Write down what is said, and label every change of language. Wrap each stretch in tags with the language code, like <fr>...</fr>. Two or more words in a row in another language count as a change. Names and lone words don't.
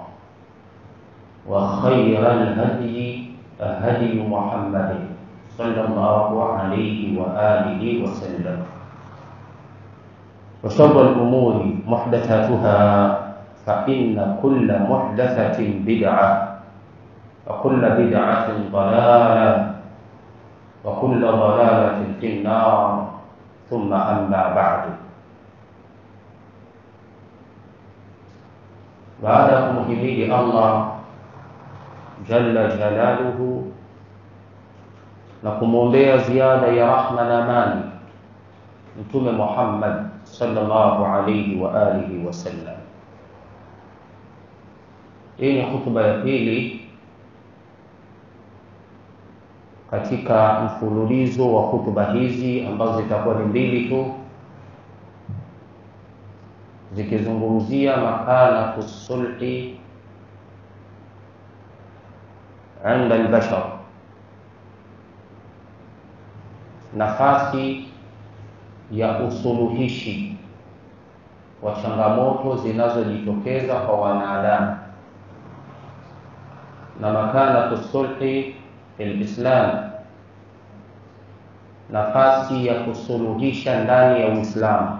<ar>وخير الهدي هدي محمد صلى الله عليه وآله وسلم وشر الأمور محدثاتها فإن كل محدثة بدعة وكل بدعة ضلالة وكل ضلالة في النار ثم أما بعد بعدكم حميد الله جل جلاله</ar> <sw>na kumwombea ziada ya rahma na amani Mtume Muhammad</sw> <ar>صلى الله عليه وآله وسلم.</ar> <sw>Hii ni hutuba ya pili katika mfululizo wa hutuba hizi ambazo zitakuwa ni mbili tu</sw> <ar>zikizungumzia مكانة الصلح عند البشر,</ar> <sw>nafasi ya usuluhishi wa changamoto zinazojitokeza kwa wanadamu, na</sw> <ar>مكانة الصلح في الإسلام,</ar> <sw>nafasi ya kusuluhisha ndani ya Uislamu.</sw>